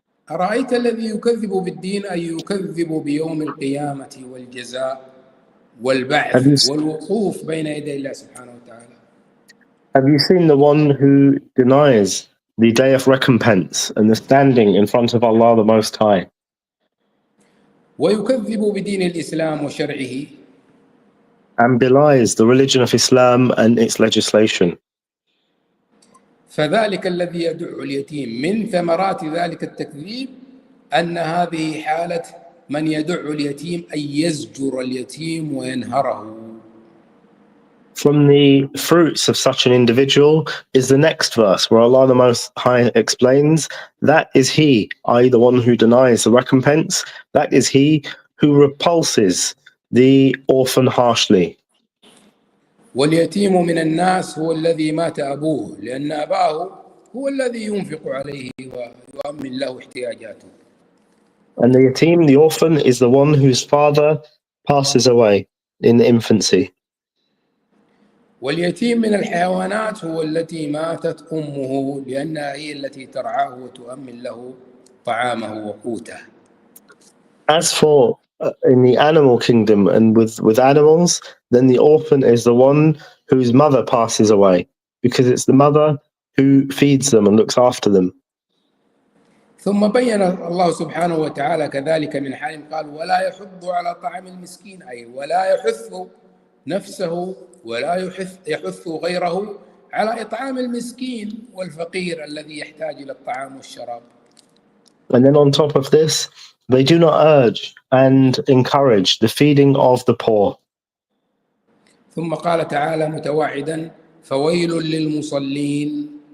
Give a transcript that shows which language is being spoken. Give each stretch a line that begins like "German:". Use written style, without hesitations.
Arabic: أرأيت الذي يكذب بالدين أي يكذب بيوم القيامة والجزاء والبعث والوقوف بين يدي الله سبحانه وتعالى.
English: Have you seen the one who denies the day of recompense and the standing in front of Allah the Most High?
Arabic: ويكذب بدين الإسلام وشرعه.
English: And belies the religion of Islam and its legislation.
Arabic: فذلك الذي يدع اليتيم من ثمرات ذلك التكذيب أن هذه حالة من يدع اليتيم أي يزجر اليتيم وينهره.
English: From the fruits of such an individual is the next verse where Allah the Most High explains, that is he, i.e. the one who denies the recompense, that is he who repulses the orphan harshly.
Arabic: واليتيم من الناس هو الذي مات أبوه لأن أباه هو الذي ينفق عليه ويؤمن له احتياجاته.
English: And the yatim, the orphan, is the one whose father passes away in infancy.
Arabic: واليتيم من الحيوانات هو التي ماتت أمه لأنها هي التي ترعاه وتؤمن له طعامه وقوته.
English: As for in the animal kingdom and with animals, then the orphan is the one whose mother passes away, because it's the mother who feeds them and looks after them.
Arabic: ثم بين الله سبحانه وتعالى كذلك من حال قال ولا يحض على طعام المسكين أي ولا يحث نفسه ولا يحث غيره على إطعام المسكين والفقير الذي يحتاج إلى الطعام والشراب.
English: And then on top of this, they do not urge and encourage the feeding of the poor.
Arabic: ثم قال تعالى متوعدا فويل للمصلين.